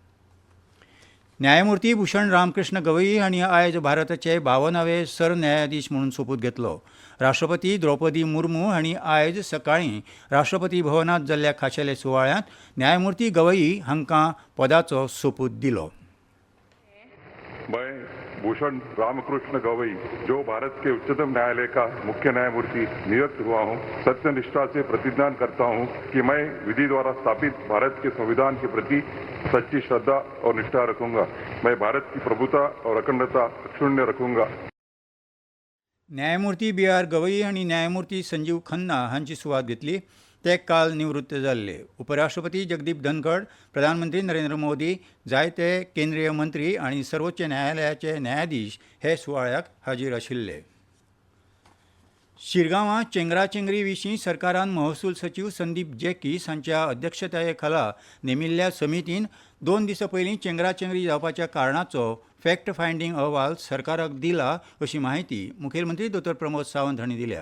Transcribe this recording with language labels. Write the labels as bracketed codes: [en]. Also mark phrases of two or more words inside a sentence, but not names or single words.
[kok] न्यायमुर्ती भूषण रामकृष्ण गवई हांणी आयज भारताचे 52वे सरन्यायाधीश म्हणून सोपूत घेतलो. राष्ट्रपती द्रौपदी मुर्मू हांणी आयज सकाळीं राष्ट्रपती भवनांत जाल्ल्या खाशेले सुवाळ्यांत न्यायमुर्ती गवई हांकां पदाचो सोपूत दिलो. [hi] भूषण रामकृष्ण गवई जो भारत के उच्चतम न्यायालय का मुख्य न्यायमूर्ति नियुक्त हुआ हूँ, सत्यनिष्ठा से प्रतिज्ञान करता हूँ कि मैं विधि द्वारा स्थापित भारत के संविधान के प्रति सच्ची श्रद्धा और निष्ठा रखूंगा. मैं भारत की प्रभुता और अखंडता अक्षुण्य रखूंगा. [kok] न्यायमूर्ती BR गवई हांणी न्यायमूर्ती संजीव खन्ना हांची सुवात घेतली. ते काल निवृत्त जाल्ले. उपराष्ट्रपती जगदीप धनखड, प्रधानमंत्री नरेंद्र मोदी, जायते केंद्रीय मंत्री आनी सर्वोच्च न्यायालयाचे न्यायाधीश हे सुवाळ्याक हाजीर आशिल्ले. शिरगांवां चेंगराचेंगरी विशीं सरकारान महसूल सचिव संदीप जेकीस हांच्या अध्यक्षताये खाला नेमिल्ल्या समितीन 2 दिसां पयलीं चेंगराचेंगरी जावपाच्या कारणाचो फॅक्ट फायंडींग अहवाल सरकाराक दिला अशी माहिती मुखेलमंत्री दोतोर प्रमोद सावंत हांणी दिल्या.